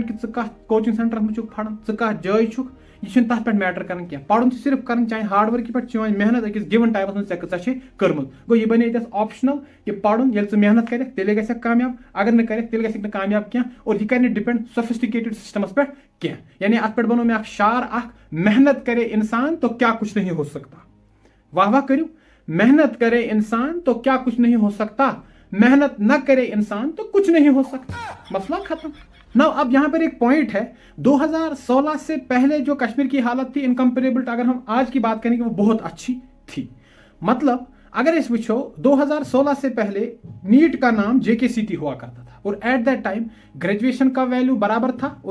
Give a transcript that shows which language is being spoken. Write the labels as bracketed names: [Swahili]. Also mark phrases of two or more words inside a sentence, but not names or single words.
[Kashmiri] کہِ ژٕ کتھ کوچنگ سینٹرس منٛز چھُکھ پران ژٕ کتھ جایہِ چھُکھ یہِ چھُنہٕ تتھ پٮ۪ٹھ میٹر کران کینٛہہ پرُن چھُ صرف کران چاہے [English] hard work [Kashmiri] پٮ۪ٹھ چٲنۍ محنت أکِس [English] given time [Kashmiri] منٛز ژےٚ کۭژاہ چھے کٔرمٕژ گوٚو یہِ بنے ییٚتٮ۪س آپشنل کہِ پرُن ییٚلہِ ژٕ محنت کرکھ تیٚلے گژھکھ کامیاب اگر نہٕ کرکھ تیٚلہِ گژھکھ نہٕ کامیاب کینٛہہ اور یہِ کرِ نہٕ ڈِپینڈ سوفسٹِکیٹڈ سسٹمس پٮ۪ٹھ کینٛہہ یعنی اتھ پٮ۪ٹھ بنوو مےٚ اکھ شعار اکھ [Urdu] محنت کرے انسان تو کیا کچھ نہیں ہو سکتا [Kashmiri] واہ واہ کٔرِو [Urdu] محنت کرے انسان تو کیا کچھ نہیں ہو سکتا محنت نہ کرے انسان تو کچھ نہیں ہو سکتا مسئلہ ختم نو اب یہاں پر ایک پوائنٹ ہے 2016 سے پہلے جو کشمیر کی حالت تھی انکمپیریبل اگر ہم آج کی بات کریں گے وہ بہت اچھی تھی مطلب اگر [Kashmiri] اس وچھو [Urdu] 2016 سے پہلے نیٹ کا نام JKCT ہوا کرتا تھا اور [English] at that time [Urdu] گریجویشن کا ویلیو برابر تھا اور